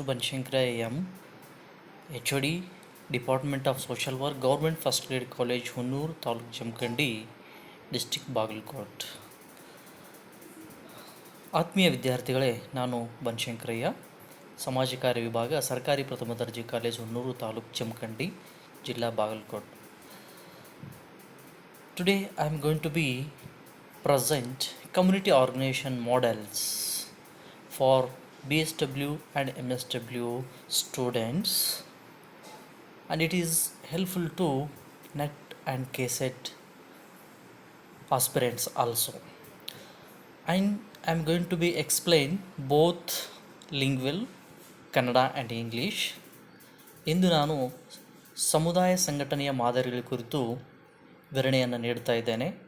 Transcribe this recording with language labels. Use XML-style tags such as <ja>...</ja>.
<en>Banshankara A.M., HOD, Department of Social Work, Government First Grade College, Hunnur, Taluk Jamkandi, District Bagalkot.</en> <kn>ಆತ್ಮೀಯ ವಿದ್ಯಾರ್ಥಿಗಳೇ, ನಾನು ಬನಶಂಕರಯ್ಯ, ಸಮಾಜ ಕಾರ್ಯ ವಿಭಾಗ, ಸರ್ಕಾರಿ ಪ್ರಥಮ ದರ್ಜೆ ಕಾಲೇಜು ಹುನ್ನೂರು ತಾಲೂಕು ಜಮಖಂಡಿ, ಜಿಲ್ಲಾ Bagalkot.</kn> <en>Today I am going to be present community organization models for BSW and MSW students, and it is helpful to NET and KSET aspirants also. And I am going to be explain both lingual Kannada and English.</en> <kn>ಇಂದು ನಾನು ಸಮುದಾಯ ಸಂಘಟನೆಯ ಮಾದರಿಗಳ ಕುರಿತು ವಿವರಣೆಯನ್ನು ನೀಡ್ತಾ ಇದ್ದೇನೆ.</kn>